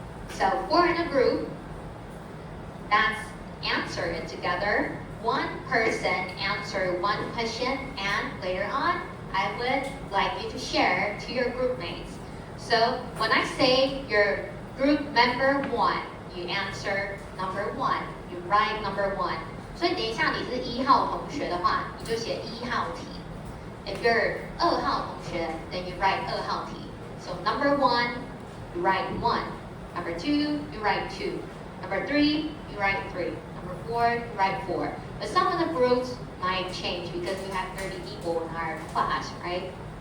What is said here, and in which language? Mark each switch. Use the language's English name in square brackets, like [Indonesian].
[English] So four in a group, let's answer it together. One person answer one question, and later on, I would like you to share to your group mates. So when I say your group member one, you answer number one, you write number one. [Chinese] 所以等一下你是1号同学的话，你就写1号题。 [English] If you're [Chinese] 2号同学, [English] then you write [Chinese] 2号题. [English] So number 1, you write 1. Number 2, you write 2. Number 3, you write 3. Number 4, you write 4. But some of the groups might change because we have 30 people in our class, right?